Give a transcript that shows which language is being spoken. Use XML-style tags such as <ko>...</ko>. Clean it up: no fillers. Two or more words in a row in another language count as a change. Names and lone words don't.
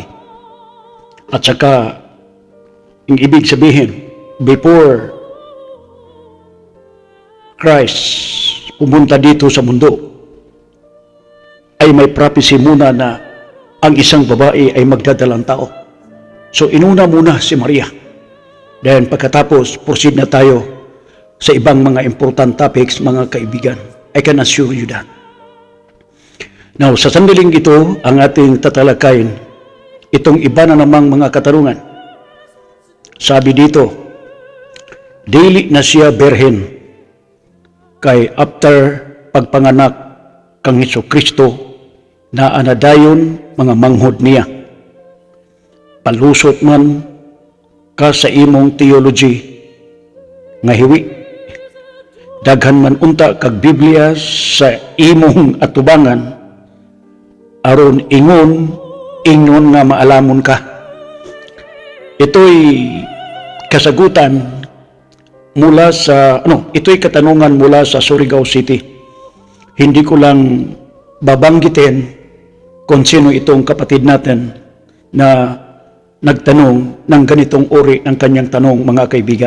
<tl>At saka, ang ibig sabihin,</tl> <en>before Christ</en> <tl>pumunta dito sa mundo, ay may prophecy muna na ang isang babae ay magdadalang tao. So inuna muna si Maria. Then pagkatapos, proceed na tayo sa ibang mga</tl> <en>important topics,</en> <tl>mga kaibigan.</tl> <en>I can assure you that. Now,</en> <tl>sa sandaling ito, ang ating tatalakayin, itong iba na namang mga katarungan.</tl> <ceb>Sabi dito, dili na siya birhen, kay after pagpanganak kang Hesukristo, na anadayon mga manghod niya. Palusot man ka sa imong theology nga hiwi. Daghan man unta kag Biblia sa imong atubangan, aron ingnon nga maalamon ka.</ceb> <tl>Ito'y kasagutan mula sa, ito'y katanungan mula sa Surigao City. Hindi ko lang babanggitin kung sino itong kapatid natin na nagtanong ng ganitong uri ng kanyang tanong, mga kaibigan.</tl>